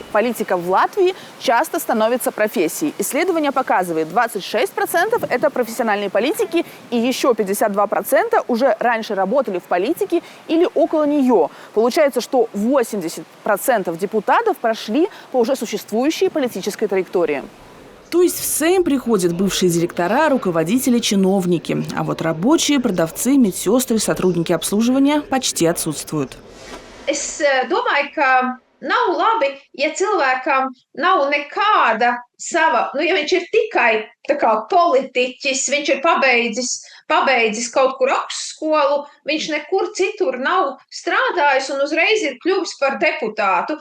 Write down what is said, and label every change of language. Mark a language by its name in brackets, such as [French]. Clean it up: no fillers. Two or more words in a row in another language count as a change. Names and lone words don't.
[Russian] Политика в Латвии часто становится профессией. Исследование показывает, 26% – это профессиональные политики, и еще 52% уже раньше работали в политике или около нее. Получается, что 80% депутатов прошли по уже существующей политической траектории. То есть в Сейм приходят бывшие директора, руководители, чиновники. А вот рабочие, продавцы, медсестры, сотрудники обслуживания почти отсутствуют. [Latvian] Es domāju, ka nav labi, ja cilvēkam nav nekāda sava, ja viņš ir tikai tā kā politiķis, viņš ir pabeidzis kaut kur augstskolu, viņš nekur citur nav strādājis un uzreiz ir kļuvis par deputātu.